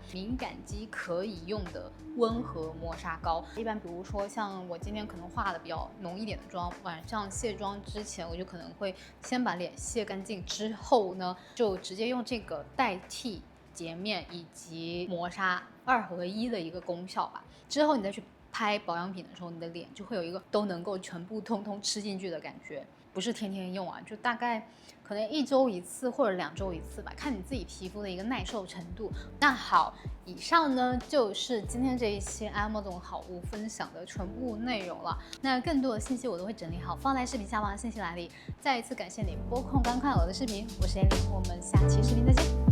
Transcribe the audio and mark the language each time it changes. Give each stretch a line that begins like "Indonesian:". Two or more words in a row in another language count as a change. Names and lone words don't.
Chinese: 敏感肌可以用的溫和磨砂膏，一般比如說像我今天可能化的比較濃一點的妝，晚上卸妝之前，我就可能會先把臉卸乾淨，之後呢就直接用這個代替潔面以及磨砂2合1的一個功效吧。之後你再去拍保養品的時候，你的臉就會有一個都能夠全部通通吃進去的感觉。不是天天用啊，就大概可能1周1次或者2周1次吧，看你自己皮膚的一個耐受程度。那好，以上呢就是今天這一期 Amazon 好物分享的全部內容了。那更多的信息我都會整理好放在視頻下方的信息欄裡。再一次感謝你撥空觀看我的視頻，我是 Ellie，我們下期視頻再見。